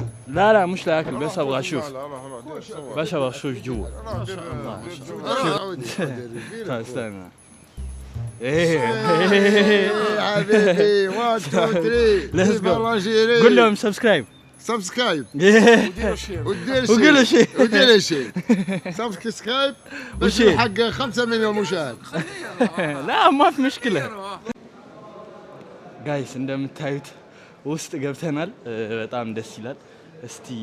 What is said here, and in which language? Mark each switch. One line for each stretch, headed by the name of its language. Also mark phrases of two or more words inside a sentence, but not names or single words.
Arabic: لا مش لاكل بس ابغى اشوف بس ابغى اشوف جوا استنى ايه حبيبي 1 2 3 قول لهم سبسكرايب ودير شيء سبسكرايب بس حق 5 مليون مشاهد لا ما في مشكله
Amharic: ጋይስ እንደምታዩት ውስጥ ገብተናል በጣም ደስ ይላል እስቲ